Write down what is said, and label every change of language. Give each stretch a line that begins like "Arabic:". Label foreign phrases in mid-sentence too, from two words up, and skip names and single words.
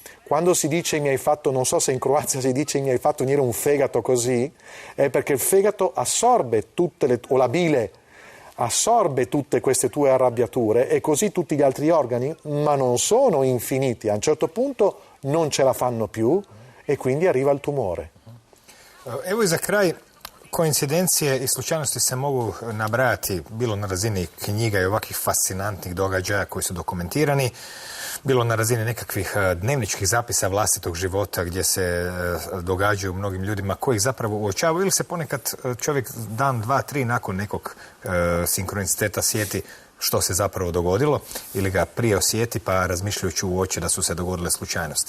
Italian: Quando si dice mi hai fatto, non so se in Croazia si dice mi hai fatto venire un fegato così, è perché il fegato assorbe o la bile assorbe tutte queste tue arrabbiature e così tutti gli altri organi, ma non sono infiniti. A un certo punto non ce la fanno più e quindi arriva il tumore.
Croatian: Evo i za kraj, koincidencije i slučajnosti se mogu nabrajati bilo na razini knjiga i ovakvih fascinantnih događaja koji su dokumentirani, bilo na razini nekakvih dnevničkih zapisa vlastitog života gdje se događaju mnogim ljudima koji ih zapravo uočavaju ili se ponekad čovjek dan, dva, tri nakon nekog sinkroniciteta sjeti što se zapravo dogodilo ili ga prije osjeti pa razmišljajući u oči da su se dogodile slučajnosti.